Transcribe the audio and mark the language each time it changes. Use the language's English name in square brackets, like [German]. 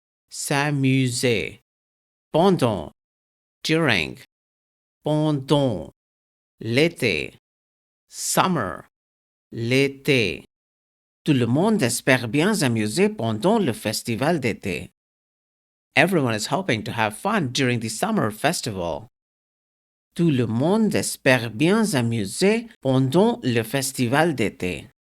[French] S'amuser. Pendant. During. Pendant. L'été. Summer. L'été. Tout le monde espère bien s'amuser pendant le festival d'été. [English] Everyone is hoping to have fun during the summer festival. [French] Tout le monde espère bien s'amuser pendant le festival d'été.